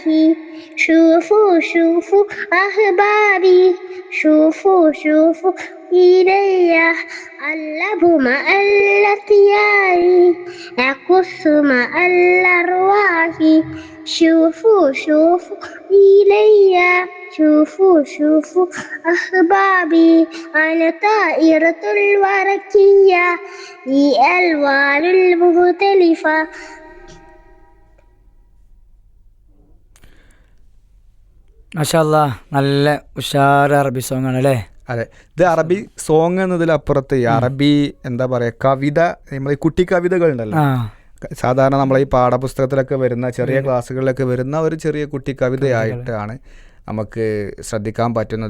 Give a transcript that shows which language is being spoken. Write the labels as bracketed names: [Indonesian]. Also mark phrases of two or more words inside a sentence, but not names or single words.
[Arabic] شوفوا شوفوا أحبابي، شوفوا شوفوا إلي، ألعب مع الأطيار، أقص مع الأرواح. شوفوا شوفوا إلي، شوفوا شوفوا أحبابي، أنا طائرة الورقية، الألوان المختلفة. ما شاء الله, [Malayalam] നല്ല ഉഷാർ അറബി സോങ് ആണ് അല്ലേ? അതെ, ഇത് അറബി സോങ് എന്നതിലപ്പുറത്ത് ഈ അറബി എന്താ പറയുക, കവിത, നമ്മൾ ഈ കുട്ടി കവിതകൾ ഉണ്ടല്ലോ, ആ സാധാരണ നമ്മളെ ഈ പാഠപുസ്തകത്തിലൊക്കെ വരുന്ന ചെറിയ ക്ലാസ്സുകളിലൊക്കെ വരുന്ന ഒരു ചെറിയ കുട്ടി കവിതയായിട്ടാണ് നമുക്ക് ശ്രദ്ധിക്കാൻ പറ്റുന്നത്.